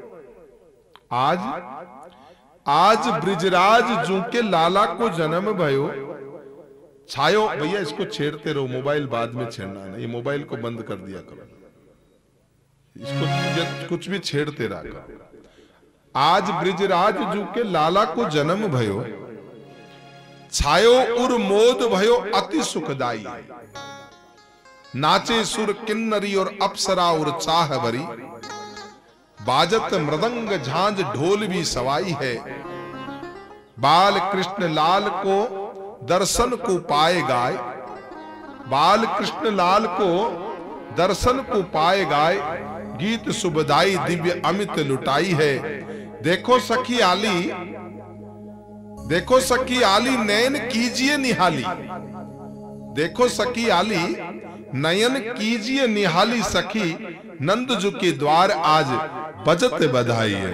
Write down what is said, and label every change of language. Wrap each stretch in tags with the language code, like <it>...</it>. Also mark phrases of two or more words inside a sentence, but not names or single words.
<bra>आज ब्रजराज जू के लाला को जन्म भयो।</bra> <hi>छायो भैया इसको छेड़ते रहो, मोबाइल बाद में छेड़ना है। ये मोबाइल को बंद कर दिया करो, इसको कुछ भी छेड़ते रहा करो।</hi> <bra>आज ब्रजराज जू के लाला को जन्म भयो, छायो उर मोद भयो अति सुखदाई। नाचे सुर किन्नरी और अप्सरा और चाह भरी, बाजत मृदंग झांझ ढोल भी सवाई है। बाल कृष्ण लाल को दर्शन को पाए गाय, बाल कृष्ण लाल को दर्शन को पाए गाय, गीत सुबदाई दिव्य अमित लुटाई है। देखो सखी आली, देखो सखी आली नयन कीजिए निहाली, देखो सखी आली नयन कीजिए निहाली, सखी नंद जी के द्वार आज बजत बधाई है।</bra>